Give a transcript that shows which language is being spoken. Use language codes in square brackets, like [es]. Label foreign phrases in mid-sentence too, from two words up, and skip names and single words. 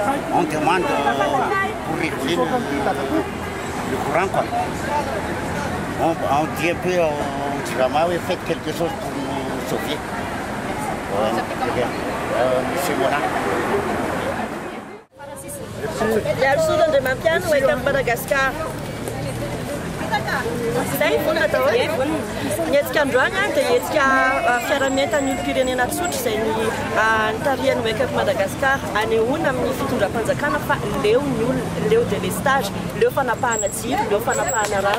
[fr] On demande pour réguler le courant, quoi. On dit un peu, on dit vraiment, oui, faites quelque chose pour nous sauver. Monsieur Mona. Il y a le Soudan de Mampiano et le Madagascar. [mg] Zay fona atao hoe nietsika androany dia hetsika fiara-mientan'ny olo-pirenena tsotra izay nitarihan'ny Wake Up Madagascar anehoana amin'ny fitondram-panjakana fa leo ny olona, leo délestage, leo fanapahana jiro, leo fanapahana rano.